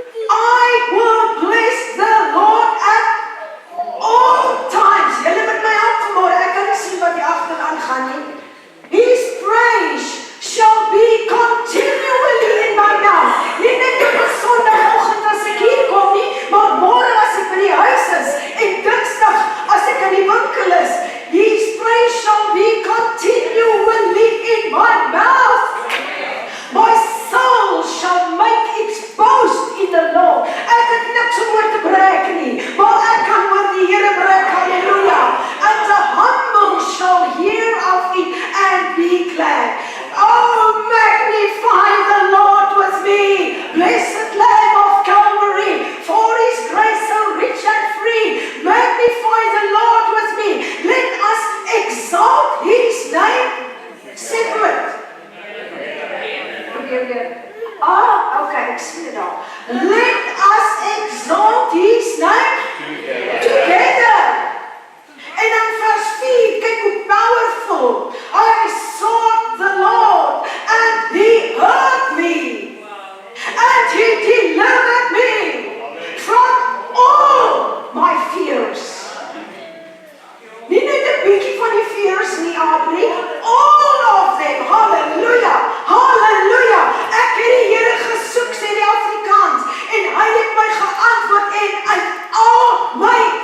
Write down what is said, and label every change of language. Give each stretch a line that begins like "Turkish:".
English: I will bless the Lord at all times.
Afrikaans: Julle met my hand vanmôre, ek kan nie sien wat die agteraan gaan nie.
English: His praise shall be continually in my mouth.
Afrikaans: Nie net op 'n Sondagoggend as ek hier kom nie, maar môre as ek by die huis is en Dinsdag as ek in die winkel is.
English: His praise shall be continually in my mouth. My soul shall make its boast in the Lord.
Afrikaans: Ek het niks om oor te breek nie, maar ek kan oor die Here breek. Halleluja.
English: And the humble shall hear of it and be glad. Oh, magnify the Lord with me, blessed Lamb of Calvary, for His grace so rich and free. Magnify the Lord with me. Let us exalt His name.
Afrikaans: Separate. Okay, ek sien dit al.
English: Let us exalt His name together.
Afrikaans: En dan vers 4, kyk hoe powerful.
English: I sought the Lord and He heard me. And He delivered me from all my fears.
Afrikaans: Nie net 'n bietjie van die fears nie, Adrie.
English: All of them.
Afrikaans: Halleluja. Halleluja. Ek het die Here gesoek, sê die Afrikaans, en hy het my geantwoord en uit al my